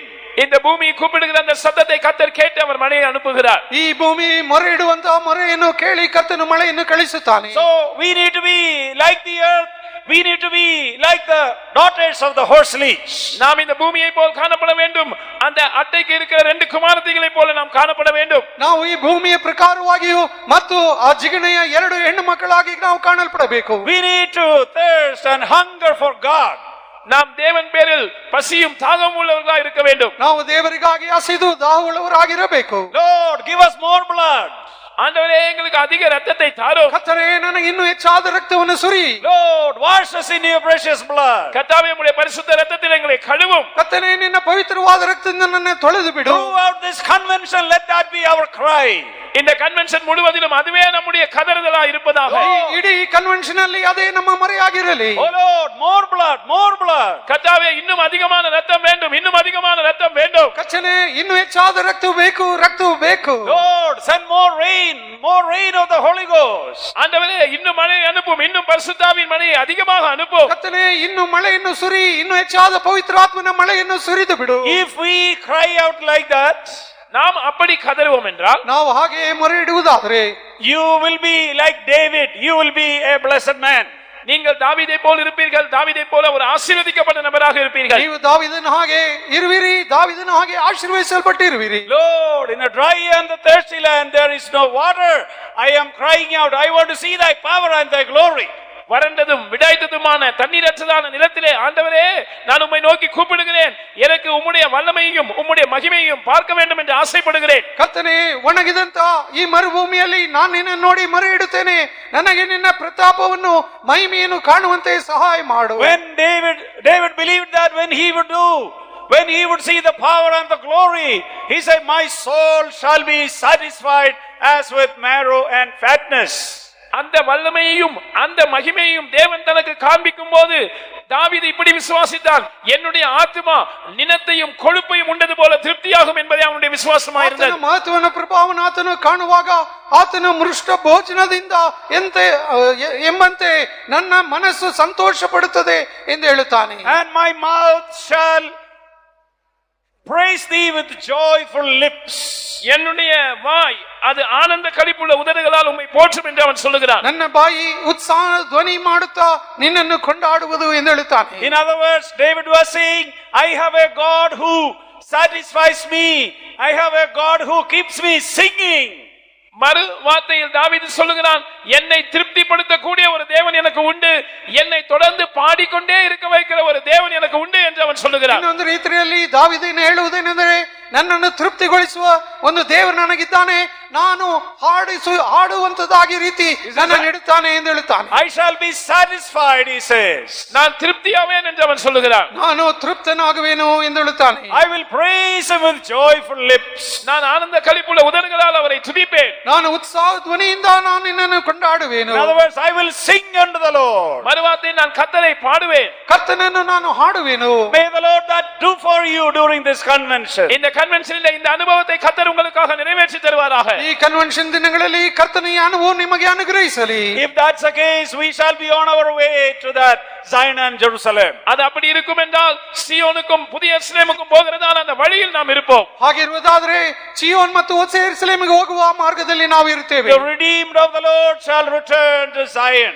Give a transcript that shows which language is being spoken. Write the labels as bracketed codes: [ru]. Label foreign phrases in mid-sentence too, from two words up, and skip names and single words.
[ta] இந்த பூமி கூப்பிடுகிற அந்த சத்தத்தை கர்த்தர் கேட்டு அவர் மழையை அனுப்புகிறார். [kn] ಈ ಭೂಮಿ ಮೊರೆ ಇಡುವಂತಹ ಮೊರೆಯನ್ನು ಕೇಳಿ ಕರ್ತನು ಮಳೆಯನ್ನು ಕಳಿಸುತ್ತಾನೆ. [en] So we need to be like the earth, we need to be like the daughters of the horse leech. [ta] நாம் இந்த பூமியை போல் காணப்பட வேண்டும், அந்த அட்டைக்கு இருக்கிற 2 குமாரத்திகளை போல நாம் காணப்பட வேண்டும். [kn] ನಾವು ಈ ಭೂಮಿಯ ಪ್ರಕಾರವಾಗಿಯೂ ಮತ್ತು ಆ ಜಿಗಣೆಯ 2 ಹೆಣ್ಣು ಮಕ್ಕಳಾಗಿ ನಾವು ಕಾಣಲ್ಪಡಬೇಕು. [en] We need to thirst and hunger for God. [ta] நாம் தேவன் பேரில் பசியும் தாகம் உள்ளவர்களாக இருக்க வேண்டும். [kn] ನಾವು ದೇವರಿಗಾಗಿ ಹಸಿದು ದಾಹವುಳ್ಳವರಾಗಿರಬೇಕು. [en] Lord, give us more blood. [ta] ஆண்டவரே எங்களுக்கு அதிக இரத்தத்தை தாரும். [kn] ಕರ್ತನೇ ನನಗೆ ಇನ್ನೂ ಹೆಚ್ಚಾದ ರಕ್ತವನ್ನು ಸುರಿ. [en] Lord, wash us in your precious blood. [ta] கர்த்தாவே உம்முடைய பரிசுத்த இரத்தத்தில் எங்களை கழுவும். [kn] ಕರ್ತನೇ ನಿನ್ನ ಪವಿತ್ರವಾದ ರಕ್ತದಿಂದ ನನ್ನನ್ನು ತೊಳೆದು ಬಿಡು. [en] Throughout this convention, let that be our cry. [ta] இந்த கன்வென்ஷன் முழுவதிலும் அதுவே நம்முடைய கதறுதலா இருப்பதாக. [kn] ಇಡೀ ಕನ್ವೆನ್ಷನ್ ಅಲ್ಲಿ ಅದೇ ನಮ್ಮ ಮರೆಯಾಗಿರಲಿ. [en] Oh Lord, more blood, more blood. [ta] கர்த்தாவே இன்னும் அதிகமான இரத்தம் வேண்டும், இன்னும் அதிகமான இரத்தம் வேண்டும். [kn] ಕರ್ತನೇ ಇನ್ನೂ ಹೆಚ್ಚಾದ ರಕ್ತವು ಬೇಕು, ರಕ್ತವು ಬೇಕು. [en] Lord, send more rain of the Holy Ghost. [ta] ஆண்டவரே இன்னும் மழை அனுப்பும், இன்னும் பரிசுத்தாவின் மழையை அதிகமாக அனுப்பும். [kn] ಕರ್ತನೇ ಇನ್ನು ಮಳೆಯನ್ನು ಸುರಿ, ಇನ್ನೂ ಹೆಚ್ಚಾದ ಪವಿತ್ರಾತ್ಮನ ಮಳೆಯನ್ನು ಸುರಿದು ಬಿಡು. [en] If we cry out like that, [ta] நாம் அப்படி கதறுவோம் என்றால், [kn] ನಾವು ಹಾಗೆ ಮೊರೆ ಇಡುವುದಾದರೆ, [en] you will be like David, you will be a blessed man. [ta] நீங்கள் தாவீதை போல் இருப்பீர்கள், தாவீதை போல ஒரு ஆசீர்வதிக்கப்பட்ட நபராக இருப்பீர்கள். [kn] ನೀವು ದಾವೀದನ ಹಾಗೆ ಇರುವಿರಿ, ದಾವೀದನ ಹಾಗೆ ಆಶೀರ್ವದಿಸಲ್ಪಟ್ಟಿರುವಿರಿ. [en] Lord, in a dry and the thirsty land there is no water. I am crying out, I want to see thy power and thy glory. [ta] வறண்டதும் விடாய்த்ததுமான தண்ணீரற்றதான நிலத்திலே ஆண்டவரே நான் உம்மை நோக்கி கூப்பிடுகிறேன், எனக்கு உம்முடைய வல்லமையையும் உம்முடைய மகிமையையும் பார்க்க வேண்டும் என்று ஆசைப்படுகிறேன். [kn] ಕರ್ತನೇ ಒಣಗಿದಂತ ಈ ಮರುಭೂಮಿಯಲ್ಲಿ ನಾನು ನಿನ್ನನ್ನು ನೋಡಿ ಮೊರೆ ಇಡುತ್ತೇನೆ, ನನಗೆ ನಿನ್ನ ಪ್ರತಾಪವನ್ನು ಮಹಿಮೆಯನ್ನು ಕಾಣುವಂತೆ ಸಹಾಯ ಮಾಡು. [en] When David believed that when he would see the power and the glory, he said, my soul shall be satisfied as with marrow and fatness. [ta] அந்த வல்லமையையும் அந்த மகிமையையும் தேவன் தனக்கு காண்பிக்கும் போது தாவீது இப்படி விசுவாசித்தான், என்னுடைய ஆத்துமா நினத்தையும் கொழுப்பையும் உண்டது போல திருப்தியாகும் என்பதே அவனுடைய விசுவாசமாக இருந்தது. [kn] ಆತನ ಮಹತ್ವನ ಪ್ರಭಾವನ ಆತನು ಕಾಣುವಾಗ ಆತನ ಮೃಷ್ಟ ಭೋಜನದಿಂದ ಎಂಬಂತೆ ನನ್ನ ಮನಸ್ಸು ಸಂತೋಷ ಪಡುತ್ತದೆ ಎಂದು ಹೇಳುತ್ತಾನೆ. [en] And my mouth shall praise thee with joyful lips. [ta] என்னுடைய வாய் அது ஆனந்த களிப்புள்ள உதடுகளால் உம்மை போற்றும் என்று அவன் சொல்லுகிறான். [kn] ನನ್ನ ಬಾಯಿ ಉತ್ಸಾಹ ಧ್ವನಿ ಮಾಡುತ್ತಾ ನಿನ್ನನ್ನು ಕೊಂಡಾಡುವುದು ಎಂದು ಹೇಳುತ್ತಾನೆ. [en] In other words, David was saying, I have a God who satisfies me. I have a God who keeps me singing. [ta] மறு வார்த்தையில் தாவீது சொல்லுகிறான், என்னை திருப்திப்படுத்தக்கூடிய ஒரு தேவன் எனக்கு உண்டு, என்னை தொடர்ந்து பாடிக்கொண்டே இருக்க வைக்கிற ஒரு தேவன் எனக்கு உண்டு என்று அவன் சொல்லுகிறான். [kn] ಇನ್ನೊಂದು ರೀತಿಯಲ್ಲಿ ದಾವೀದನು ಹೇಳುವುದೇನೆಂದರೆ, ನನ್ನನ್ನು ತೃಪ್ತಿಗೊಳಿಸುವ ಒಂದು ದೇವರು ನನಗಿದ್ದಾನೆ, ನಾನು ಹಾಡುವಂತದಾಗಿ ರೀತಿ ನನ್ನನ್ನು ಇಡುತ್ತಾನೆ ಎಂದು ಹೇಳುತ್ತಾನೆ. [en] I shall be satisfied, he says. [ta] நான் திருப்தியாவேன் என்று அவன் சொல்லுகிறான். [kn] ನಾನು ತೃಪ್ತನಾಗುವೆನು ಎಂದು ಹೇಳುತ್ತಾನೆ. [en] I will praise him with joyful lips. [ta] நான் ஆனந்த களிப்புள்ள உதடுகளால் அவரை துதிப்பேன். [kn] ನಾನು ಉತ್ಸಾಹ ಧ್ವನಿಯಿಂದ ನಾನು ನಿನ್ನನ್ನು ಕೊಂಡಾಡುವೆನು. [en] In other words, I will sing unto the Lord. [ta] மறுவார்த்தை நான் கர்த்தரை பாடுவேன். [kn] ಕರ್ತನನ್ನು ನಾನು ಹಾಡುವೆನು. [en] May the Lord that do for you during this convention. [ta] இந்த கன்வென்ஷனில் இந்த அனுபவத்தை கர்த்தர் உங்களுக்காக நிறைவேற்றி தருவாராக. [kn] ಈ ಕನ್ವೆನ್ಷನ್ ದಿನಗಳಲ್ಲಿ ಕರ್ತನ ಈ ಅನುಭವ ನಿಮಗೆ ಅನುಗ್ರಹಿಸಲಿ. [en] If that's the case, we shall be on our way to that Zion and Jerusalem. [ta] அது அப்படி இருக்கும் என்றால் சீயோனுக்கும் புதிய எருசலேமுக்கும் போகிறதான அந்த வழியில் நாம் இருப்போம். [kn] ಹಾಗಿರುವುದಾದರೆ ಚಿಯೋನ್ ಮತ್ತು ಹೊಸ ಯೆರೂಸಲೇಮಿಗೆ ಹೋಗುವ ಮಾರ್ಗದಲ್ಲಿ ನಾವು ಇರುತ್ತೇವೆ. [en] The redeemed of the Lord shall return to Zion.